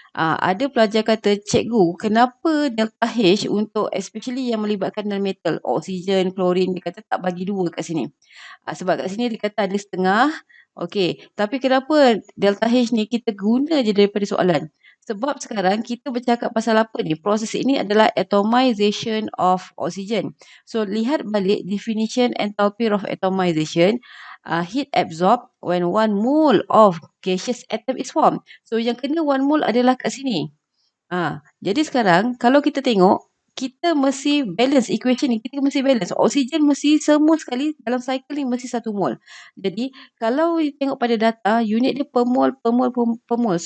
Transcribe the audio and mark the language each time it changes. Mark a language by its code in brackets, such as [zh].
[ms] Ada pelajar kata, cikgu, kenapa delta H untuk especially yang melibatkan non-metal, oksigen, klorin, dia kata tak bagi 2 kat sini. Sebab kat sini dia kata ada setengah. Okay, tapi kenapa delta H ni kita guna je daripada soalan? Sebab sekarang kita bercakap pasal apa ni? Proses ini adalah atomization of oxygen. So, lihat balik definition enthalpy of atomization. [en] Heat absorbed when 1 mole of gaseous atom is formed. [ms] So, yang kena 1 mole adalah kat sini. Jadi sekarang kalau kita tengok, kita mesti balance equation ni, kita mesti balance. Oksigen mesti semua sekali dalam cycle ni mesti 1 mol. Jadi kalau you tengok pada data, unit dia per mol, per mol, per mol.